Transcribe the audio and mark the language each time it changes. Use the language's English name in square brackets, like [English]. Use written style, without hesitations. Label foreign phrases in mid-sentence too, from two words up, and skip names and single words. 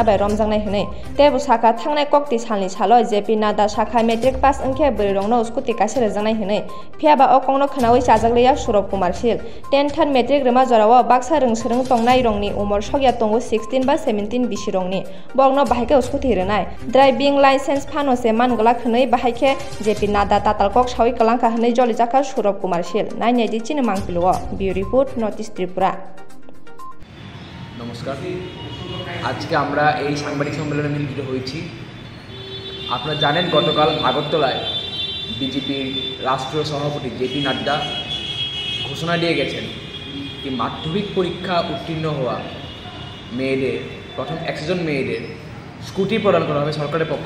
[Kok Borok] bai romjangnai hinai tebu saka thangnai kokti salni salo JP Nada Sakha [English] metric pass [Kok Borok] angkhe bri rongno scooty kaisa rejangnai hinai phiaba okongno khnawi chajakleya Surab Kumar sil 10 third metric rema jorao baksa rungsrung tongnai rongni umor sogya tongo 16 ba 17 bisi rongni bogno bahaike scooty renai [English] driving license [Kok Borok] phano se mangla khnai bahaike JP Nada tatalkok sawi kalangka hne joli jaka Surab Kumar sil naine di chine mangpiluo Bureau Report Notice Tripura [Bangla] নমস্কার আজকে আমরা এই সাংবাদিক সম্মেলনে মিলিত হয়েছি আপনারা জানেন গতকাল আগরতলায় বিজেপির রাষ্ট্রীয় সভাপতি জেপি নাড্ডা ঘোষণা দিয়ে গেছেন যে মাধ্যমিক পরীক্ষা উত্তীর্ণ হওয়া মেয়েদের প্রথম 100 জন মেয়েদের স্কুটি প্রদান করা হবে সরকারের পক্ষ